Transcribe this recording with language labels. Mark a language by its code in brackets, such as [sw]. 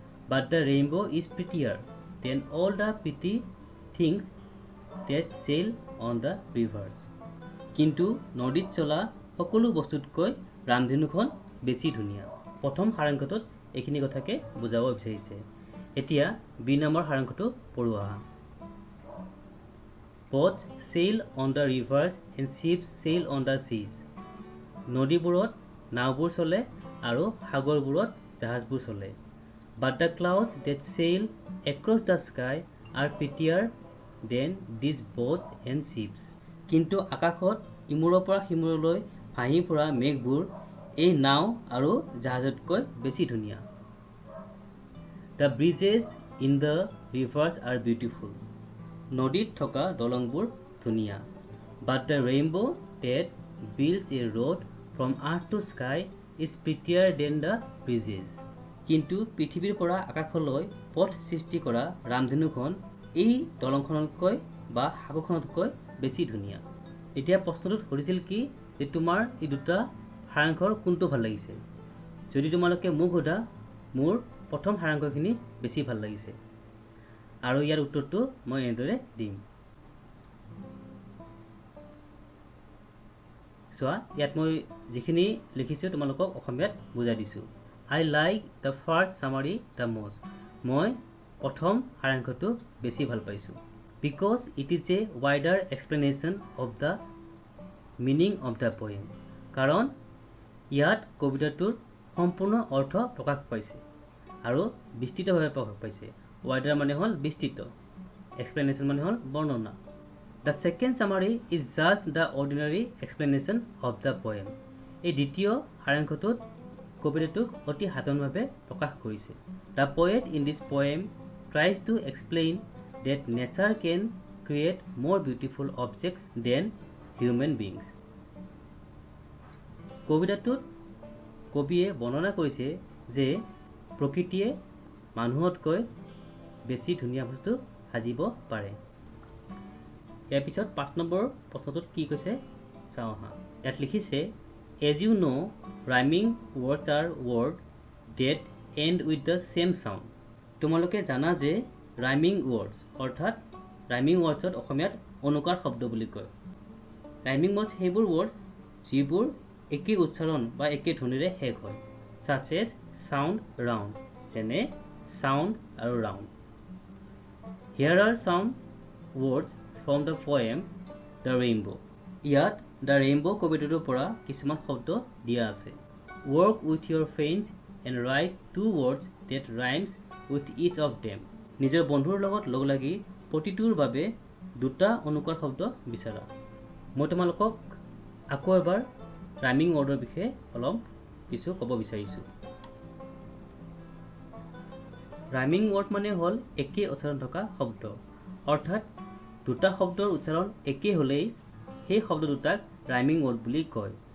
[en] but the rainbow' is prettier than all the pretty things that sail on the rivers, [as] কিন্তু নদীত চলা সকলো বস্তুতকৈ ৰামধেনুখন বেছি ধুনীয়া। প্ৰথম সাৰাংশটোত এইখিনি কথাকে বুজাব বিচাৰিছে। এতিয়া বি নম্বৰ সাৰাংশটো পঢ়োৱা। [en] Boats sail on the rivers and ships sail on the seas. [as] নদীবোৰত নাওবোৰ চলে আৰু সাগৰবোৰত জাহাজবোৰ চলে। [en] But the clouds that sail across the sky are prettier than these boats and ships. [as] কিন্তু আকাশত ইমূৰৰ পৰা সিমূৰলৈ ভাহি ফুৰা মেঘবোৰ এই নাও আৰু জাহাজতকৈ বেছি ধুনীয়া। [en] The bridges in the rivers are beautiful. [as] নদীত থকা দলংবোৰ ধুনীয়া। [en] But the rainbow that builds a road from earth to sky is prettier than the bridges. [as] কিন্তু পৃথিৱীৰ পৰা আকাশলৈ পথ সৃষ্টি কৰা ৰামধেনুখন এই দলংখনতকৈ বা সাগৰখনতকৈ বেছি ধুনীয়া। এতিয়া প্ৰশ্নটোত সুধিছিল কি যে তোমাৰ এই দুটা সাৰাংশৰ কোনটো ভাল লাগিছে? যদি তোমালোকে মোক সোধা মোৰ প্ৰথম সাৰাংশখিনি বেছি ভাল লাগিছে আৰু ইয়াৰ উত্তৰটো মই এনেদৰে দিম। চোৱা, ইয়াত মই যিখিনি লিখিছোঁ তোমালোকক অসমীয়াত বুজাই দিছোঁ। [en] I like the first summary the most. [as] মই প্ৰথম সাৰাংশটো বেছি ভাল পাইছোঁ। [en] Because it is a wider explanation of the meaning of the poem. [as] কাৰণ ইয়াত কবিতাটোৰ সম্পূৰ্ণ অৰ্থ প্ৰকাশ পাইছে আৰু বিস্তৃতভাৱে প্ৰকাশ পাইছে। wider মানে হ'ল বিস্তৃত, explanation মানে হ'ল বৰ্ণনা। [en] The second summary is just the ordinary explanation of the poem. [as] এই দ্বিতীয় সাৰাংশটোত কবিতাটোক অতি সাধাৰণভাৱে প্ৰকাশ কৰিছে। [en] The poet in this poem tries to explain that nature can create more beautiful objects than human beings. [as] কবিতাটোত কবিয়ে বৰ্ণনা কৰিছে যে প্ৰকৃতিয়ে মানুহতকৈ বেছি ধুনীয়া বস্তু সাজিব পাৰে। ইয়াৰ পিছত 5 নম্বৰ প্ৰশ্নটোত কি কৈছে চাওঁ আহা। ইয়াত লিখিছে [en] As you know, rhyming words are words that end with the same sound. [as] তোমালোকে জানা যে rhyming words অৰ্থাৎ rhyming wordsত অসমীয়াত অনুকাৰ শব্দ বুলি কয়। rhyming words সেইবোৰ words যিবোৰ একে উচ্চাৰণ বা একে ধ্বনিৰে শেষ হয়। [en] such as sound round, যেনে sound আৰু round. Here are some words from the poem The Rainbow. [as] ইয়াত The Rainbow কবিতাটোৰ পৰা কিছুমান শব্দ দিয়া আছে। [en] Work with your friends and write 2 words that rhymes with each of them. [as] নিজৰ বন্ধুৰ লগত লগ লাগি প্ৰতিটোৰ বাবে 2টা অনুকাৰ শব্দ বিচাৰা। মই তোমালোকক আকৌ এবাৰ ৰাইমিং ৱৰ্ডৰ বিষয়ে অলপ কিছু ক'ব বিচাৰিছোঁ। ৰাইমিং ৱৰ্ড মানে হ'ল একে উচ্চাৰণ থকা শব্দ, অৰ্থাৎ 2টা শব্দৰ উচ্চাৰণ একে হ'লেই সেই শব্দ দুটাক ৰাইমিং ৱৰ্ড বুলি কয়।